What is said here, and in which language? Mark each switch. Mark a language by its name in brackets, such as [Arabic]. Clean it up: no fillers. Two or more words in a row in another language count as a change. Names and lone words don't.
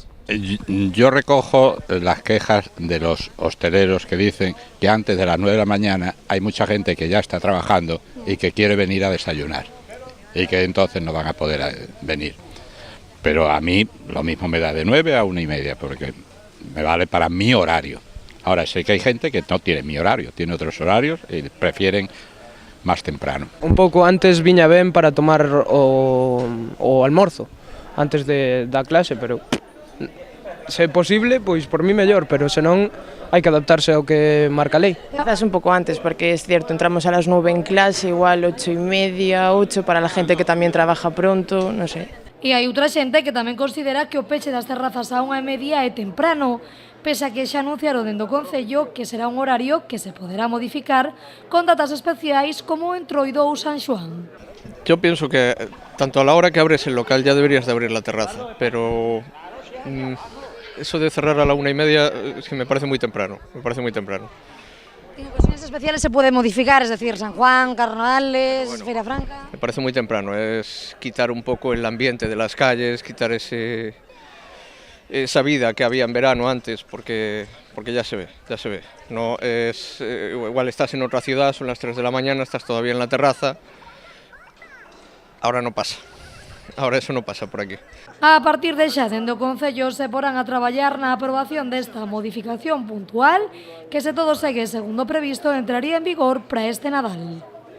[Spanish] Yo recojo las quejas de los hosteleros que dicen que antes de las 9 de la mañana hay mucha gente que ya está trabajando y que quiere venir a desayunar y que entonces no van a poder venir. Pero a mí lo mismo me da de 9 a 1:30 porque me vale para mi horario. Ahora sé que hay gente que no tiene mi horario, tiene otros horarios y prefieren más temprano. [Galician] Un pouco antes viña ben para tomar o almorzo antes da clase, pero se é posible, pois por mí mellor, pero senón hai que adaptarse ao que marca a lei. [Spanish] Quizás [Galician] un pouco antes, [Spanish] porque es cierto, entramos a las 9 en clase, igual 8:30, 8 para la gente que tamén trabaja pronto, [Galician] non sei. E hai outra xente que tamén considera que o peche das terrazas a 1:30 é temprano, pese a que xa anunciaron dende o Concello que será un horario que se poderá modificar con datas especiais como o Entroido ou San Xoán. [Spanish] Yo pienso que tanto a la hora que abres el local ya deberías de abrir la terraza, pero eso de cerrar a la 1:30 es que me parece muy temprano, En ocasiones especiales se puede modificar, es decir, San Juan, Carnavales, Feira Franca. Me parece muy temprano, es quitar un poco el ambiente de las calles, quitar esa vida que había en verano antes, porque ya se ve. No es, igual estás en otra ciudad, son las 3 de la mañana, estás todavía en la terraza, ahora no pasa. Ahora eso no pasa por aquí. [Galician] A partir de xa, dende o Concello se porán a traballar na aprobación desta modificación puntual que, se todo segue segundo previsto, entraría en vigor para este Nadal.